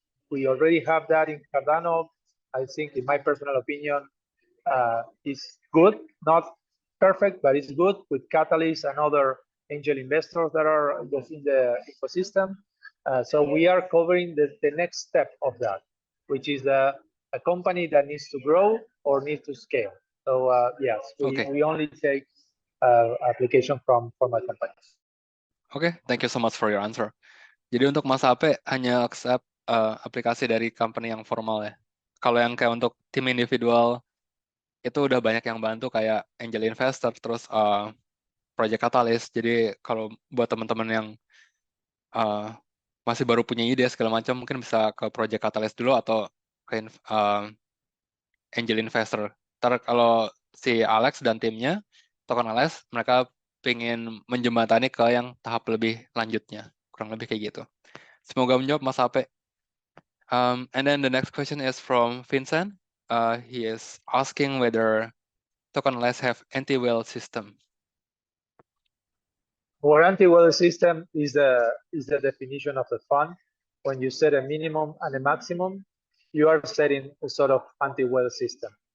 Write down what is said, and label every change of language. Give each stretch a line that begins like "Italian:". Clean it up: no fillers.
English: We already have that in Cardano. I think, in my personal opinion, it's good, not perfect, but it's good with Catalyst and other angel investors that are in the ecosystem. So we are covering the next step of that, which is a company that needs to grow or needs to scale. So yes, we only take application from a company. Oke, thank you so much for your answer.
Indonesian: Jadi untuk Mas Ape hanya accept aplikasi dari company yang formal ya. Kalau yang kayak untuk tim individual itu udah banyak yang bantu kayak angel investor, terus Project Catalyst. Jadi kalau buat teman-teman yang masih baru punya ide segala macam, mungkin bisa ke Project Catalyst dulu atau ke angel investor. Ntar kalau si Alex dan timnya, Token Alex, mereka pengen menjembatani ke yang tahap lebih lanjutnya. Kurang lebih kayak gitu. Semoga menjawab Mas Ape.
English: And then the next question is from Vincent. He is asking whether Token Alex have anti-whale system. Our anti-whale system is the definition of the fund. When you set a minimum and a maximum, you are setting a sort of anti-whale system.